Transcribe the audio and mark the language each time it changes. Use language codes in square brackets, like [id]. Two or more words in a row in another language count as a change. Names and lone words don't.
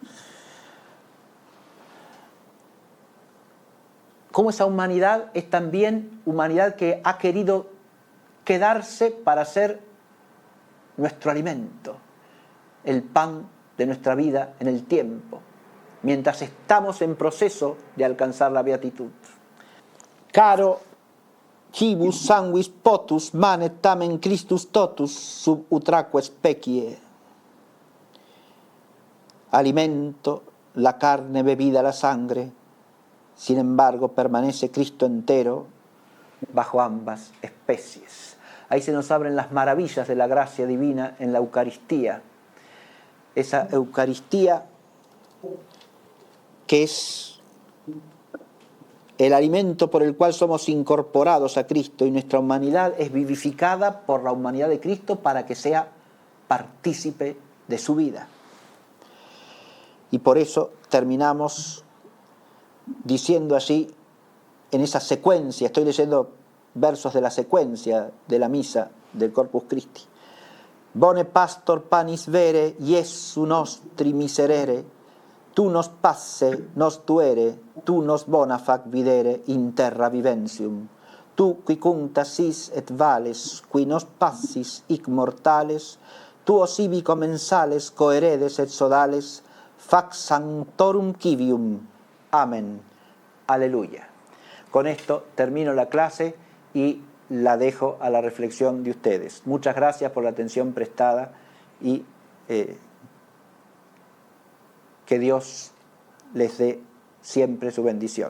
[es] Cómo esa humanidad es también humanidad que ha querido quedarse para ser nuestro alimento, el pan de nuestra vida en el tiempo, mientras estamos en proceso de alcanzar la beatitud. [la] Caro cibus sanguis potus manet tamen Christus totus sub utraque specie. [es] Alimento, la carne, bebida, la sangre, sin embargo permanece Cristo entero bajo ambas especies. Ahí se nos abren las maravillas de la gracia divina en la Eucaristía. Esa Eucaristía que es el alimento por el cual somos incorporados a Cristo y nuestra humanidad es vivificada por la humanidad de Cristo para que sea partícipe de su vida. Y por eso terminamos diciendo así, en esa secuencia, estoy leyendo versos de la secuencia de la misa del Corpus Christi. [la] Bone pastor panis vere, Iesu nostri miserere, tu nos passe, nos tuere, tu nos bona fac videre in terra viventium. Tu qui cuncta sis et vales, qui nos passis hic mortales, tuos ibi commensales coheredes et sodales, fac sanctorum civium. [es] Amén. Aleluya. Con esto termino la clase y la dejo a la reflexión de ustedes. Muchas gracias por la atención prestada y que Dios les dé siempre su bendición.